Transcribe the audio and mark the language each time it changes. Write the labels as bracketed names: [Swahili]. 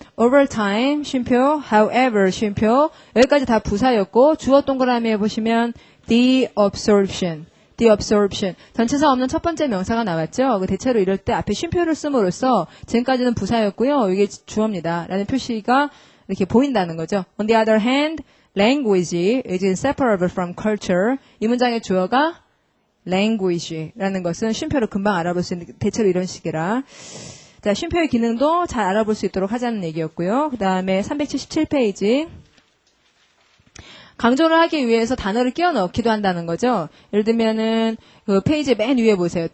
[Korean] Over time, 쉼표, however, 쉼표 여기까지 다 부사였고 주어 동그라미에 보시면 the absorption. 전치사 없는 첫 번째 명사가 나왔죠. 대체로 이럴 때 앞에 쉼표를 씀으로써 지금까지는 부사였고요. 이게 주어입니다. 라는 표시가 이렇게 보인다는 거죠. [English] On the other hand, language is inseparable from culture. [Korean] 이 문장의 주어가 language라는 것은 쉼표로 금방 알아볼 수 있는 대체로 이런 식이라. 자, 쉼표의 기능도 잘 알아볼 수 있도록 하자는 얘기였고요. 그 다음에 377페이지. 강조를 하기 위해서 단어를 끼워 넣기도 한다는 거죠. 예를 들면은 그 페이지 맨 위에 보세요.